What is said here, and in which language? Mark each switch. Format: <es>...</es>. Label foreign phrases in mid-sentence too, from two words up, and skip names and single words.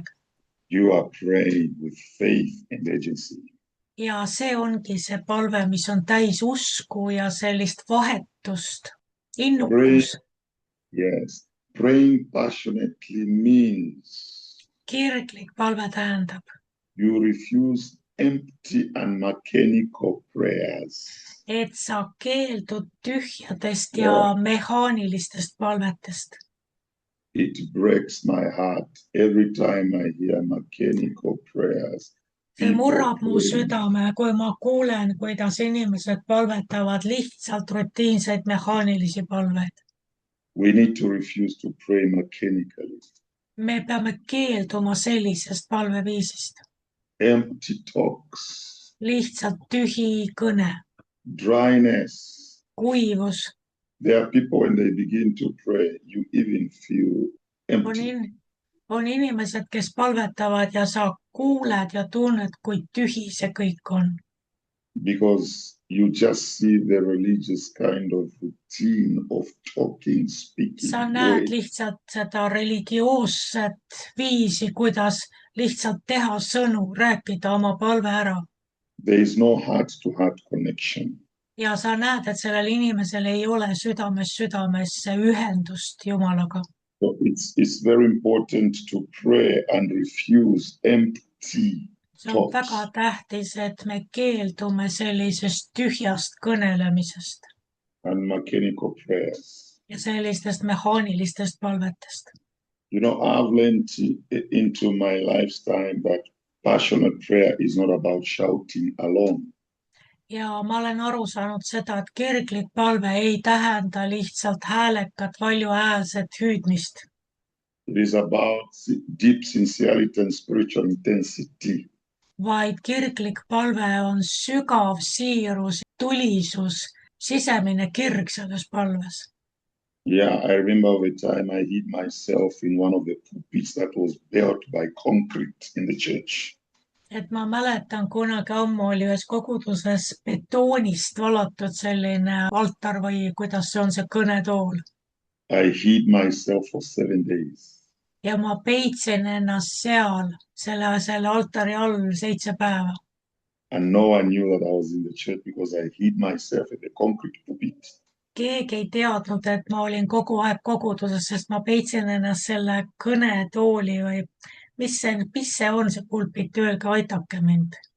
<en>You are praying with faith and agency.</en> <et>Ja see ongi see palve, mis on täis usku ja sellist vahetust, innukus.</et> <en>Yes. Praying passionately means</en> <et>Kirglik palve tähendab,</et> <en>you refuse empty and mechanical prayers.</en> <et>et sa keeldud tühjadest ja mehaanilistest palvetest.</et> <en>It breaks my heart every time I hear mechanical prayers.</en> <et>See murrab mu südame, kui ma kuulen, kuidas inimesed palvetavad lihtsalt rutiinseid mehaanilisi palveid.</et> <en>We need to refuse to pray mechanically.</en> <et>Me peame keelduma sellisest palveviisist.</et> <en>Empty talks.</en> <et>Lihtsalt tühi kõne.</et> <en>Dryness.</en> <et>Kuivus.</et> <en>There are people when they begin to pray, you even feel empty.</en> <et>On inimesed, kes palvetavad ja sa kuuled ja tunned, kui tühi see kõik on.</et> <en>Because you just see the religious kind of routine of talking, speaking.</en> <et>Sa näed lihtsalt seda religioosset viisi, kuidas lihtsalt teha sõnu, rääkida oma palve ära.</et> <en>There is no heart-to-heart connection.</en> <et>Ja sa näed, et sellel inimesel ei ole südamesse ühendust Jumalaga.</et> <en>So it's very important to pray and refuse empty</en> <et>see on väga tähtis, et me keeldume sellisest tühjast kõnelemisest.</et> <en>And mechanical prayers.</en> <et>Ja sellistest mehaanilistest palvetest.</et> <en>You know, I've learned into my lifetime that passionate prayer is not about shouting alone.</en> <et>Ja ma olen aru saanud seda, et kirglik palve ei tähenda lihtsalt häälekat, valjuhäälset hüüdmist.</et> <en>It is about deep sincerity and spiritual intensity.</en> <et>Vaid kirglik palve on sügav siirus, tulisus, sisemine kirg selles palves.</et> <en>Yeah, I remember the time I hid myself in one of the pulpits that was built by concrete in the church.</en> <et>Et ma mäletan, kunagi ammu oli ühes koguduses betoonist valatud selline altar või kuidas see on see kõnetool.</et> <en>I hid myself for 7 days.</en> <et>ja ma peitsin ennast seal selle altari all 7 päeva.</et> <en>And no one knew that I was in the church because I hid myself at the concrete pulpit.</en> <et>Keegi ei teadnud, et ma olin kogu aeg koguduses, sest ma peitsin ennast selle kõnetooli või mis see on, see pulpit, öelge, aidake mind.</et>